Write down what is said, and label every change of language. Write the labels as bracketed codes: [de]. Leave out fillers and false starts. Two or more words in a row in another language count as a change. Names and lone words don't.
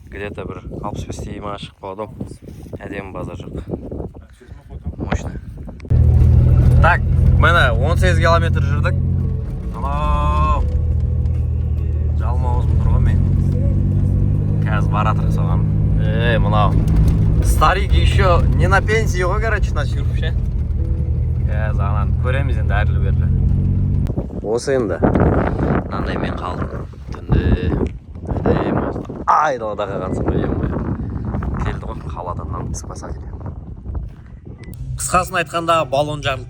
[kk] Где-то бір 65 ма шығып қалады. Әдемі базар жоқ. Мощно. Так, міне 18 километр жүрдік. Жалмауызым тұр ғой мен. Қазір баратыр соған. Мынау. [ru] Старики еще не на пенсии ғой, короче, начал вообще. [kk] Қазір анан көреміз енді әрлі-берлі. Осы енді. Мынандай мен қалдым. Түнде. Айдалада қалғансың ғой, келді ғой қаладан спасатель. Қысқасын айтқанда баллон жарылды.